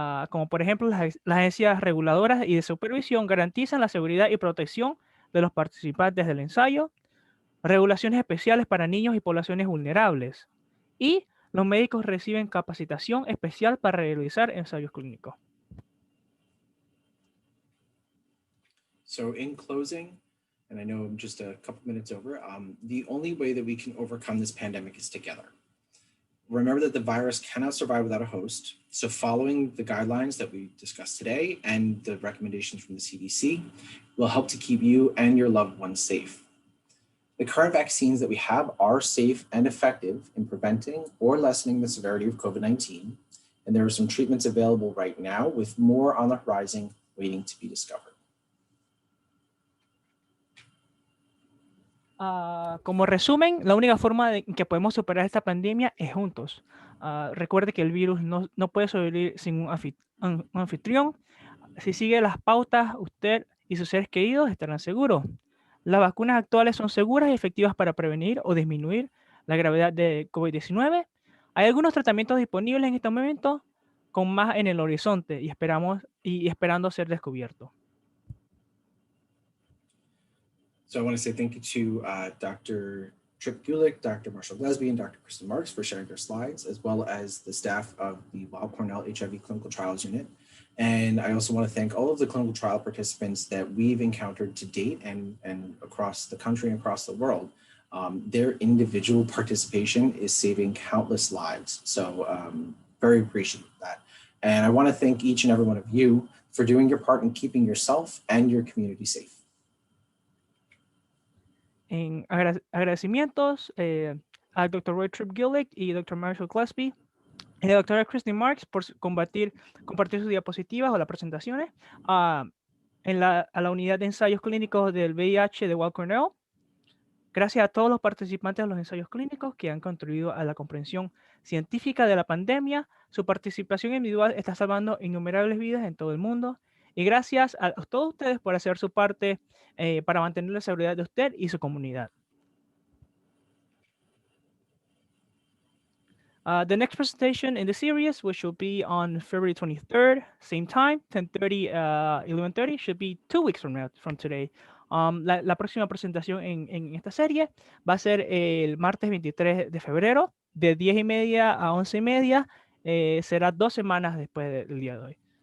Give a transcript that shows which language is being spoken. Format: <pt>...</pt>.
<es>Como por ejemplo las agencias reguladoras y de supervisión garantizan la seguridad y protección de los participantes del ensayo, regulaciones especiales para niños y poblaciones vulnerables, y los médicos reciben capacitación especial para realizar ensayos clínicos.</es> <en>So in closing, and I know I'm just a couple minutes over, the only way that we can overcome this pandemic is together. Remember that the virus cannot survive without a host. So following the guidelines that we discussed today and the recommendations from the CDC will help to keep you and your loved ones safe. The current vaccines that we have are safe and effective in preventing or lessening the severity of COVID-19. And there are some treatments available right now with more on the horizon waiting to be discovered.</en> <es>Como resumen, la única forma en que podemos superar esta pandemia es juntos. Recuerde que el virus no puede sobrevivir sin un anfitrión. Si sigue las pautas, usted y sus seres queridos estarán seguros. Las vacunas actuales son seguras y efectivas para prevenir o disminuir la gravedad de COVID-19. Hay algunos tratamientos disponibles en este momento, con más en el horizonte y esperando ser descubiertos.</es> <en>So I want to say thank you to Dr. Tripp Gulick, Dr. Marshall Glesby, and Dr. Kristen Marks for sharing their slides, as well as the staff of the Weill Cornell HIV Clinical Trials Unit. And I also want to thank all of the clinical trial participants that we've encountered to date and across the country and across the world. Their individual participation is saving countless lives. So very appreciative of that. And I want to thank each and every one of you for doing your part in keeping yourself and your community safe.</en> <es>En agradecimientos al Dr. Roy Tripp Gillick y Dr. Marshall Gillespie y la doctora Kristen Marks por compartir sus diapositivas o las presentaciones a la unidad de ensayos clínicos del VIH de Weill Cornell. Gracias a todos los participantes de los ensayos clínicos que han contribuido a la comprensión científica de la pandemia. Su participación individual está salvando innumerables vidas en todo el mundo. Y gracias a todos ustedes por hacer su parte para mantener la seguridad de usted y su comunidad.</es> <en>The next presentation in the series, which will be on February 23rd, same time, 10:30, 11:30, should be 2 weeks from today.</en> <es>La próxima presentación en esta serie va a ser el martes 23 de febrero, de 10:30 a 11:30. Será 2 semanas después del día de hoy.</es>